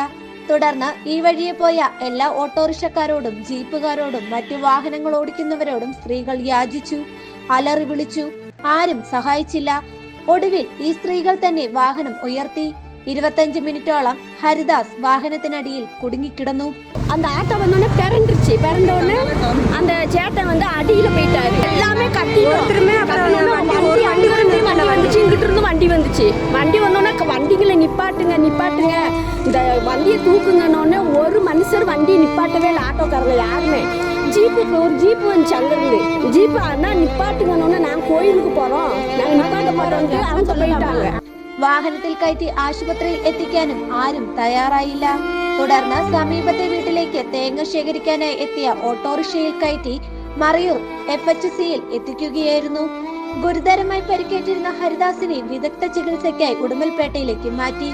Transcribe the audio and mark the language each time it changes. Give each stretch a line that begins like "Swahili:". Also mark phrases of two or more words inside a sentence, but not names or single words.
Malayalam: തുടർന്ന് ഈ വഴിയെ പോയ എല്ലാ ഓട്ടോറിക്ഷക്കാരോടും ജീപ്പുകാരോടും മറ്റു വാഹനങ്ങൾ ഓടിക്കുന്നവരോടും സ്ത്രീകൾ യാചിച്ചു, അലറി വിളിച്ചു. ആരും സഹായിച്ചില്ല. ഒടുവിൽ ഈ സ്ത്രീകൾ തന്നെ വാഹനം ഉയർത്തി. 25 മിനിറ്റോളം ഹരിദാസ് വാഹനത്തിനടിയിൽ കുടുങ്ങിക്കിടന്നു.
Tamil: அந்த ஆட்டோ வந்தோடனே பிறந்துருச்சு. பிறந்த உடனே அந்த சேட்டன் வந்து அடியில் போயிட்டாரு. எல்லாமே கட்டிட்டுமே வந்துச்சு. இங்கிட்ட இருந்து வண்டி வந்துச்சு. வண்டி வந்தோடனே வண்டிகளை நிப்பாட்டுங்க நிப்பாட்டுங்க, இந்த வண்டியை தூக்குங்கன்னொடனே ஒரு மனுஷர் வண்டியை நிப்பாட்டவே இல்லை. ஆட்டோக்காரங்க யாருமே. ஒரு ஜீப்பு வந்துச்சு அங்கிருந்து. ஜீப்பு அண்ணா நிப்பாட்டுங்கன்னொடனே நாங்கள் கோயிலுக்கு போகிறோம், நாங்கள் நிப்பாட்ட மாட்டோம்னு அவங்க போயிட்டாங்க.
Malayalam: വാഹനത്തിൽ കയറ്റി ആശുപത്രിയിൽ എത്തിക്കാനും ആരും തയ്യാറായില്ല. തുടർന്ന് സമീപത്തെ വീട്ടിലേക്ക് തേങ്ങ ശേഖരിക്കാനായി എത്തിയ ഓട്ടോറിക്ഷയിൽ കയറ്റി മറയൂർ FHCയിൽ എത്തിക്കുകയായിരുന്നു. ഗുരുതരമായി പരിക്കേറ്റിരുന്ന ഹരിദാസിനെ വിദഗ്ധ ചികിത്സയ്ക്കായി ഉടുമ്പൽപേട്ടയിലേക്ക് മാറ്റി.